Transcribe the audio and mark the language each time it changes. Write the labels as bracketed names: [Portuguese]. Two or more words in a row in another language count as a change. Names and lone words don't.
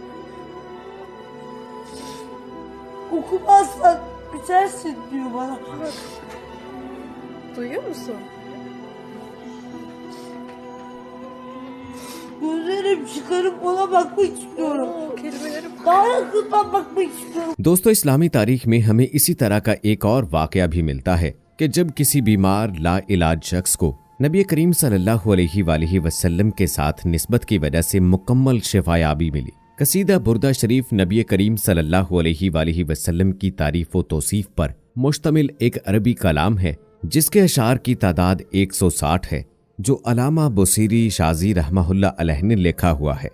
[Turkish] Okumazsan bitersin diyor bana. Duyuyor musun? Gözlerim çıkarıp ona bakmak istiyorum. Oo, kelimeleri Daha yakından bakmak istiyorum. [Hindi] दोस्तों, इस्लामी तारीख में हमें इसी तरह का एक और वाकया भी मिलता है कि जब किसी बीमार ला इलाज शख्स को नबी करीम [Arabic] صلى الله عليه وسلم [Hindi] के साथ निस्बत की वजह से मुकम्मल शिफायाबी मिली। कसीदा बुर्दा शरीफ नबी करीम [Arabic] صلى الله عليه وسلم [Hindi] की तारीफ व तौसीफ पर मुश्तमिल एक अरबी कलाम है जिसके अशार की तादाद 160 है, जो अलामा बुसीरी शाजी [Arabic] رحمه الله عليه [Hindi] ने लिखा हुआ है।